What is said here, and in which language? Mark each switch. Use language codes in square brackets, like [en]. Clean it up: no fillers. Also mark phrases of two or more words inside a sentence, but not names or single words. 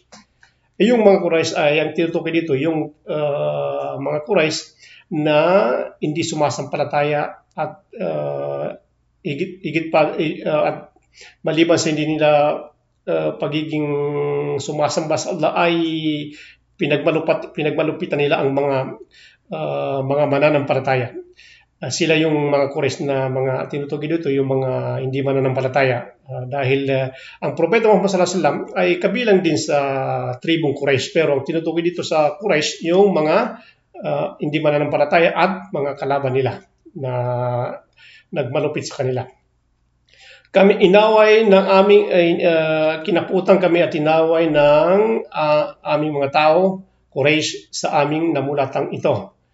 [tl] Yung mga Quraysh ay ang tinutukoy dito, yung mga Quraysh na hindi sumasampalataya at at maliban sa hindi nila pagiging sumasamba sa Allah, ay pinagmalupitan nila ang mga mananampalataya. Sila yung mga Quraysh na mga tinutukoy dito, yung mga hindi mananampalataya. Dahil ang propeta Muhammad [ar] صلى الله عليه وسلم [tl] ay kabilang din sa tribong Quraysh, pero ang tinutukoy dito sa Quraysh yung mga hindi mananampalataya at mga kalaban nila na nagmalupit sa kanila. Kami kinaputan kami at inaway ng aming mga tao, Quraysh, sa aming namulatang ito.